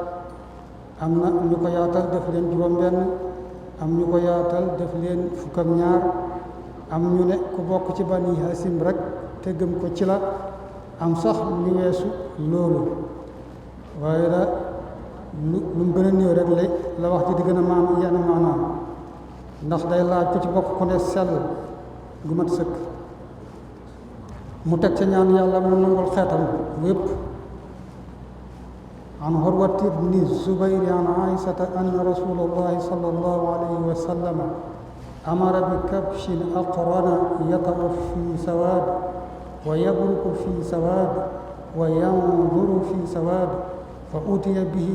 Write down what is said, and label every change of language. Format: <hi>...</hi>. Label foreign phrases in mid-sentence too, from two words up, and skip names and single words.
<wo>am na ñu ko yaatal def leen juróom-benn, am ñu ko yaatal def leen fukk ak ñaar, am ñu ne ku bokk ci bani Hasim rek te gëm ko ci la, am sax ñu weesu loolu. waaye da lu mu gën a néew rek la wax ji di gën a yenn maanaam ndax day laaj ku ci bokk ku ne sell gu mat sëkk. mu teg ca ñaan yàlla mu nangul xeetam wépp.</wo> <ar>عن عروة بن الزبير عن عائشة أن رسول الله صلى الله عليه وسلم أمر بكبش أقرن يطأ في سواد ويبرك في سواد وينظر في سواد فأتي به</ar>